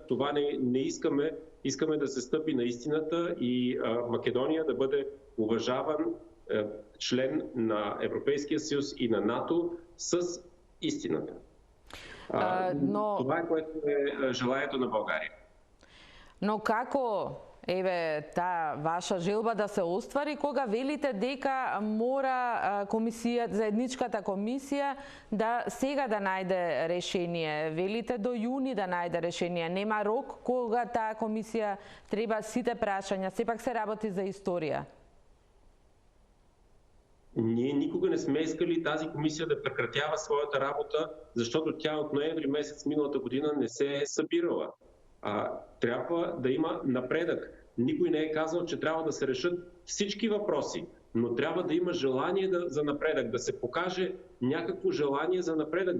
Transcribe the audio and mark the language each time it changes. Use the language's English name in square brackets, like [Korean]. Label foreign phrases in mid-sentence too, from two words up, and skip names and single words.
[Bulgarian] Това не искаме. Искаме да се стъпи на истината и Македония да бъде уважаван член на Европейския съюз и на НАТО с истината. Това е, което е желанието на България. [Macedonian] Но како таа ваша желба да се оствари кога велите дека мора заедничката комисија да сега да најде решение? Велите до јуни да најде решение. Нема рок кога таа комисија треба сите прашања. Сепак се работи за историја. [Bulgarian] Ние никога не сме искали тази комисия да прекратява своята работа, защото тя от ноември месец миналата година не се е събирала. Трябва да има напредък. Никой не е казал, че трябва да се решат всички въпроси, но трябва да има желание за напредък, да се покаже някакво желание за напредък.